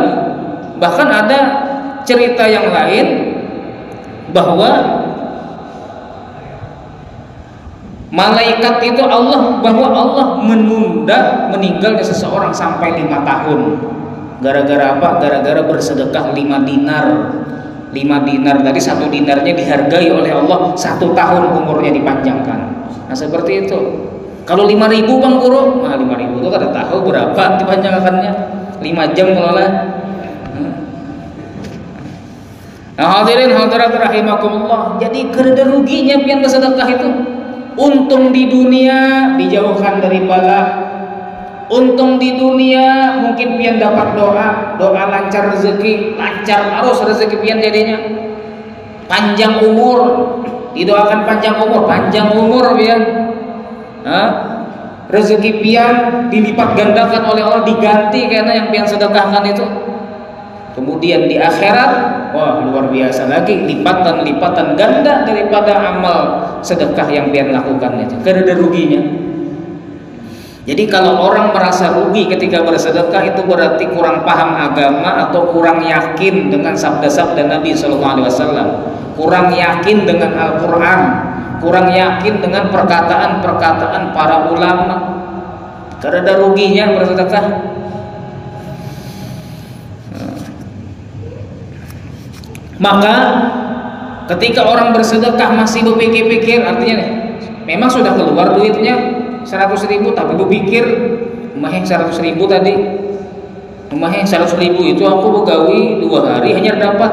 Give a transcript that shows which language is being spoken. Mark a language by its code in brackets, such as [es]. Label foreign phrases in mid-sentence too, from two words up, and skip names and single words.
[id] Bahkan ada cerita yang lain bahwa malaikat itu bahwa Allah menunda meninggalnya seseorang sampai 5 tahun. Gara-gara apa? Gara-gara bersedekah 5 dinar. 5 dinar tadi, 1 dinarnya dihargai oleh Allah, 1 tahun umurnya dipanjangkan. [bjn] Nah seperti itu. Kalau 5.000 Bang Guru, nah 5.000 itu kada tahu berapa dipanjangkannya. 5 jam kalau lah. Nah hadirin hadirat rahimakumullah, jadi kada ruginya pian bersedekah itu. Untung di dunia dijauhkan dari bala, untung di dunia mungkin pian dapat doa lancar rezeki, lancar arus rezeki pian jadinya, panjang umur, didoakan panjang umur pian, rezeki pian dilipat gandakan oleh Allah, diganti karena yang pian sedekahkan itu. Kemudian di akhirat, wah luar biasa lagi, lipatan ganda daripada amal sedekah yang pian lakukan itu. Kada ada ruginya. [id] Jadi kalau orang merasa rugi ketika bersedekah, itu berarti kurang paham agama atau kurang yakin dengan sabda-sabda Nabi SAW, kurang yakin dengan Al-Quran, kurang yakin dengan perkataan-perkataan para ulama. [bjn] Kada ada ruginya bersedekah. Maka ketika orang bersedekah masih berpikir-pikir, artinya nih, memang sudah keluar duitnya 100.000, tapi berpikir, "Mah 100.000 tadi, mah 100.000 itu aku begawi 2 hari hanya dapat."